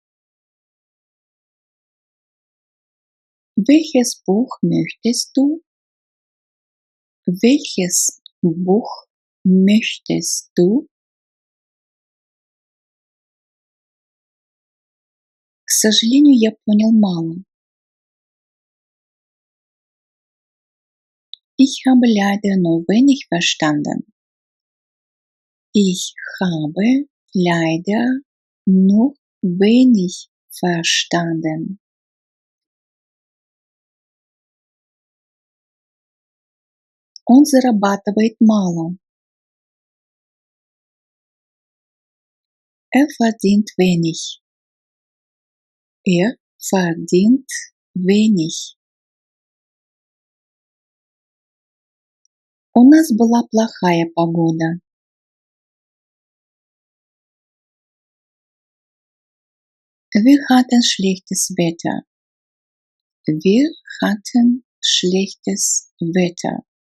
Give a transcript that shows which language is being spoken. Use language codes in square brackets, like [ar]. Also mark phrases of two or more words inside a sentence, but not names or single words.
[de] Welches Buch möchtest du? Welches Buch möchtest du? [ru] К сожалению, я понял мало. [de] Ich habe leider nur wenig verstanden. Ich habe leider nur wenig verstanden. [ru] Он зарабатывает мало. [de] Er verdient wenig. Er verdient wenig. [ru] У нас была плохая погода. [de] Wir hatten schlechtes Wetter. Wir hatten schlechtes Wetter.